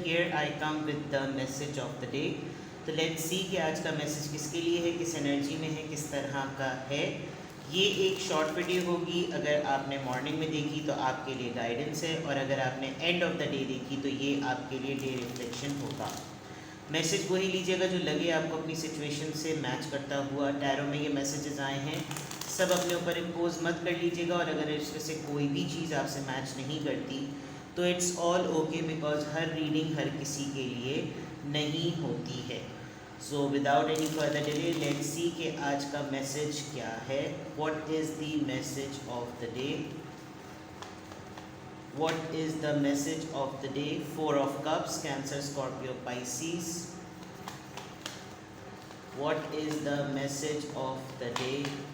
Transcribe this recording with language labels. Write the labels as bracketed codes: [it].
[en] Here I come with the message of the day. [hi] तो [en] let's see [hi] कि आज का मैसेज किसके लिए है, किस एनर्जी में है, किस तरह का है. ये एक शॉर्ट वीडियो होगी. अगर आपने मॉर्निंग में देखी तो आपके लिए गाइडेंस है, और अगर आपने एंड ऑफ द डे देखी तो ये आपके लिए डे रिफ्लेक्शन होगा. मैसेज वही लीजिएगा जो लगे आपको अपनी सिचुएशन से मैच करता हुआ. टैरो में ये मैसेजेस आए हैं, सब अपने ऊपर इम्पोज मत कर लीजिएगा, और अगर इसमें से कोई भी चीज़ आपसे मैच नहीं करती तो [en] it's all okay, [hi] because हर reading हर किसी के लिए नहीं होती है. [en] so without any further delay let's see [hi] कि आज का मैसेज क्या है. [en] What is the message of the day? What is the message of the day? Four of Cups, Cancer, Scorpio, Pisces. What is the message of the day?